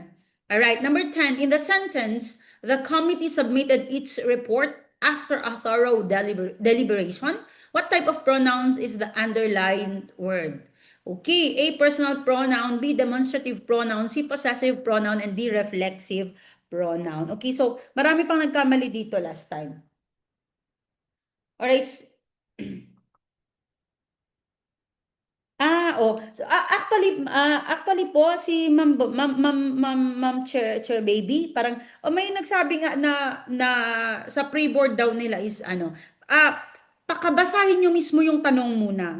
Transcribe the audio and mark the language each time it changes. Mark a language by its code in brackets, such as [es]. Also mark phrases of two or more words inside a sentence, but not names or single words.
[en] Alright, number 10, in the sentence, the committee submitted its report after a thorough deliberation. What type of pronouns is the underlined word? Okay, A, personal pronoun, B, demonstrative pronoun, C, possessive pronoun, and D, reflexive pronoun. [tl] Okay, so marami pang nagkamali dito [en] last time. [tl] Alright. So, actually po si Ma'am Chair Baby, parang may nagsabi nga na sa pre-board daw nila is pakabasahin nyo mismo yung tanong muna.